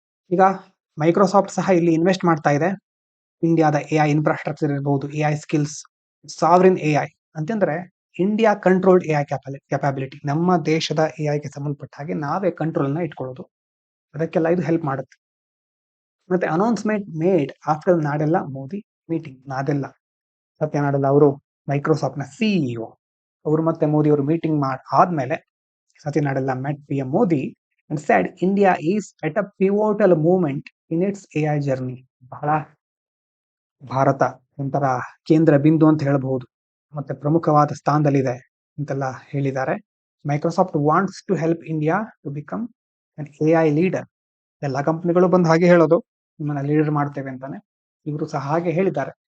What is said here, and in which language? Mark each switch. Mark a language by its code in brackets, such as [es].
[kn] ಈಗ ಮೈಕ್ರೋಸಾಫ್ಟ್ ಸಹ ಇಲ್ಲಿ ಇನ್ವೆಸ್ಟ್ ಮಾಡ್ತಾ ಇದೆ. ಇಂಡಿಯಾದ AI ಇನ್ಫ್ರಾಸ್ಟ್ರಕ್ಚರ್ ಇರಬಹುದು, AI ಸ್ಕಿಲ್ಸ್, ಸಾವರಿನ್ AI ಅಂತಂದ್ರೆ ಇಂಡಿಯಾ ಕಂಟ್ರೋಲ್ಡ್ AI ಕ್ಯಾಪಬಿಲಿಟಿ. ನಮ್ಮ ದೇಶದ AI ಗೆ ಸಂಬಂಧಪಟ್ಟ ಹಾಗೆ ನಾವೇ ಕಂಟ್ರೋಲ್ ಅನ್ನ ಇಟ್ಕೊಳ್ಳೋದು. ಅದಕ್ಕೆಲ್ಲ ಇದು ಹೆಲ್ಪ್ ಮಾಡುತ್ತೆ. ಮತ್ತೆ [en] Announcement made after Nadella Modi meeting. [kn] ನಾದೆಲ್ಲ ಸತ್ಯ ನಾಡೆಲ್ಲ ಅವರು ಮೈಕ್ರೋಸಾಫ್ಟ್ ನ CEO. ಅವರು ಮತ್ತೆ ಮೋದಿ ಅವರು ಮೀಟಿಂಗ್ ಆದ್ಮೇಲೆ [en] Satya Nadella met PM Modi and said India is at a pivotal moment in its AI journey. [kn] ಬಹಳ ಭಾರತ ಒಂಥರ ಕೇಂದ್ರ ಬಿಂದು ಅಂತ ಹೇಳಬಹುದು, ಮತ್ತೆ ಪ್ರಮುಖವಾದ ಸ್ಥಾನದಲ್ಲಿದೆ ಅಂತೆಲ್ಲ ಹೇಳಿದ್ದಾರೆ. [en] Microsoft wants to help India to become an AI leader. [kn] ಎಲ್ಲ ಕಂಪನಿಗಳು ಬಂದು ಹಾಗೆ ಹೇಳೋದು, ನಿಮ್ಮನ್ನ ಲೀಡರ್ ಮಾಡ್ತೇವೆ ಅಂತಾನೆ. ಇವರು ಸಹ ಹಾಗೆ ಹೇಳಿದ್ದಾರೆ.